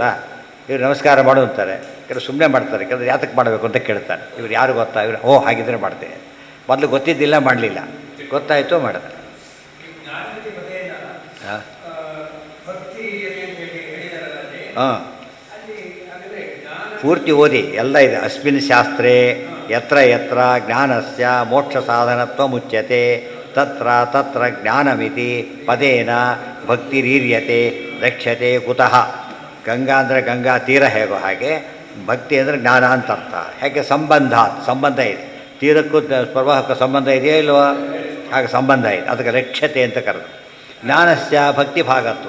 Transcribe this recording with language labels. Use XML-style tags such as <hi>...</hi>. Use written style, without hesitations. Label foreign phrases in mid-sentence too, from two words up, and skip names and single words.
<kn>ಇವ್ರು ನಮಸ್ಕಾರ ಮಾಡು ಅಂತಾರೆ, ಕೆಲವು ಸುಮ್ಮನೆ ಮಾಡ್ತಾರೆ, ಕೆಲವರು ಯಾತಕ್ಕೆ ಮಾಡಬೇಕು ಅಂತ ಕೇಳ್ತಾನೆ. ಇವ್ರು ಯಾರು ಗೊತ್ತಾ? ಇವರು ಓ ಹಾಗಿದ್ರೆ ಮಾಡ್ತೇನೆ. ಮೊದಲು ಗೊತ್ತಿದ್ದಿಲ್ಲ, ಮಾಡಲಿಲ್ಲ, ಗೊತ್ತಾಯಿತು ಮಾಡಿದೆ. ಹಾಂ ಹಾಂ, ಪೂರ್ತಿ ಓದಿ ಎಲ್ಲ ಇದೆ.</kn> <sa>ಅಸ್ಮಿನ್ ಶಾಸ್ತ್ರೇ ಯತ್ರ ಯತ್ರ ಜ್ಞಾನಸ್ಯ ಮೋಕ್ಷ ಸಾಧನತ್ವ ಮುಚ್ಯತೆ ತತ್ರ ತತ್ರ ಜ್ಞಾನಮಿತಿ ಪದೇನ ಭಕ್ತಿರೀರ್ಯತೆ ರಕ್ಷತೆ ಕುತಃ.</sa> <kn>ಗಂಗಾ ಅಂದರೆ ಗಂಗಾ ತೀರ ಹೇಗೋ ಹಾಗೆ ಭಕ್ತಿ ಅಂದರೆ ಜ್ಞಾನ ಅಂತ ಅರ್ಥ. ಹೇಗೆ ಸಂಬಂಧ ಇದೆ. ತೀರಕ್ಕೂ ಪ್ರವಾಹಕ್ಕೂ ಸಂಬಂಧ ಇದೆಯೋ ಇಲ್ವೋ? ಹಾಗೆ ಸಂಬಂಧ ಇದೆ. ಅದಕ್ಕೆ ರಕ್ಷತೆ ಅಂತ ಕರೆದು.</kn> <sa>ಜ್ಞಾನಸ್ಯ ಭಕ್ತಿಭಾಗತ್ವ.</sa>